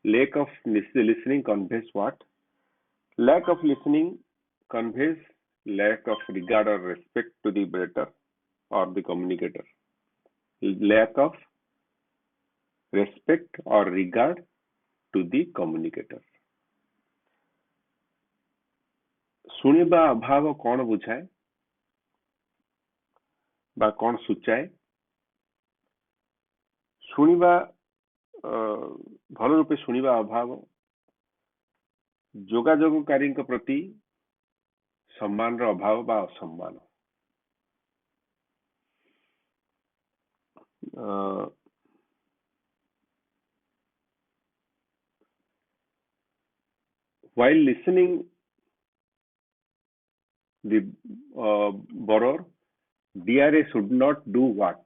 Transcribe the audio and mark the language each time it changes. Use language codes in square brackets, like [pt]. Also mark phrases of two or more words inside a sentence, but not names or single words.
[en] Lack of listening conveys what? Lack of listening conveys lack of regard or respect to the better or the communicator. Lack of respect or regard to the communicator. [or] ଶୁଣିବା ଅଭାବ କଣ ବୁଝାଏ ବା କଣ ସୂଚାଏ? ଶୁଣିବା ଭଲ ରୂପେ ଶୁଣିବା ଅଭାବ ଯୋଗାଯୋଗକାରୀଙ୍କ ପ୍ରତି ସମ୍ମାନର ଅଭାବ ବା ଅସମ୍ମାନ। [en] While listening the borrower, DRA should not do what?